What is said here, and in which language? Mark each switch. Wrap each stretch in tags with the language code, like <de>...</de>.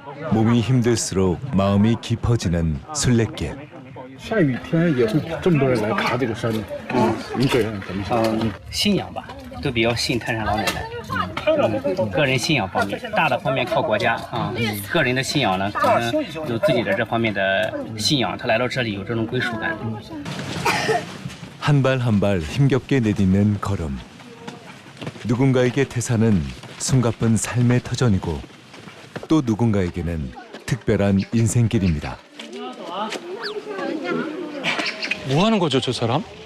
<ko>몸이 힘들수록 마음이 깊어지는 순례길.</ko> <zh>下雨天也会这么多人来爬这个山，你个人怎么想？信仰吧，都比较信太上老奶奶。个人信仰方面，大的方面靠国家啊，个人的信仰呢，可能有自己的这方面的信仰，他来到这里有这种归属感。</zh> <ko>한 발 한 발 힘겹게 내딛는 걸음. 누군가에게 태산은 숨가쁜 삶의 터전이고 또 누군가에게는 특별한 인생길입니다. 뭐 하는 거죠, 저 사람?</ko>